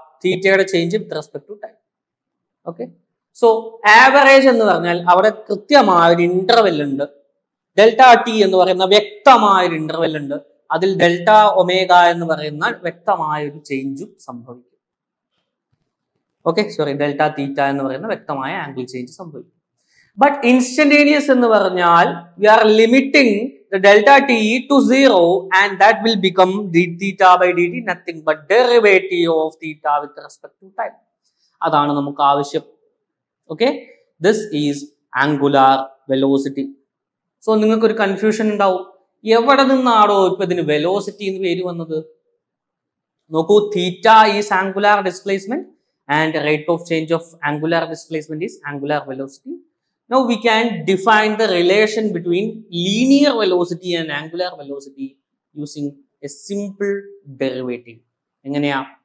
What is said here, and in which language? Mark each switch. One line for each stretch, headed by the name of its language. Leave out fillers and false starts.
Malayalam: തീറ്റയുടെ
English: Change with respect to time.
Malayalam: Okay, so average എന്ന് പറഞ്ഞാൽ അവിടെ കൃത്യമായ ഒരു ഇന്റർവെൽ ഉണ്ട്. ഡെൽറ്റ ടി എന്ന് പറയുന്ന വ്യക്തമായ ഒരു ഇന്റർവെൽ ഉണ്ട്. അതിൽ ഡെൽറ്റ ഒമേഗ എന്ന് പറയുന്ന വ്യക്തമായ ഒരു ചേഞ്ചും സംഭവിക്കും. ഓക്കെ, സോറി, ഡെൽറ്റ തീറ്റ എന്ന് പറയുന്ന വ്യക്തമായ ആംഗിൾ ചേഞ്ച് സംഭവിക്കും.
English: but instantaneous
Malayalam: എന്ന് പറഞ്ഞാൽ
English: We are limiting the delta t to 0 and that will become d theta by dt, nothing but derivative of theta with respect to time.
Malayalam: അതാണ് നമുക്ക് ആവശ്യം. Okay,
English: This is angular velocity.
Malayalam: So നിങ്ങൾക്ക് ഒരു confusion ഉണ്ടാവും, എവിടെ നിന്നാണോ ഇപ്പൊ ഇതിന് വെലോസിറ്റി എന്ന് പേര് വന്നത്?
English: നോക്കൂ, theta is angular displacement and rate of change of angular displacement is angular velocity. Now we can define the relation between linear velocity and angular velocity using a simple derivative. എങ്ങനെയാ?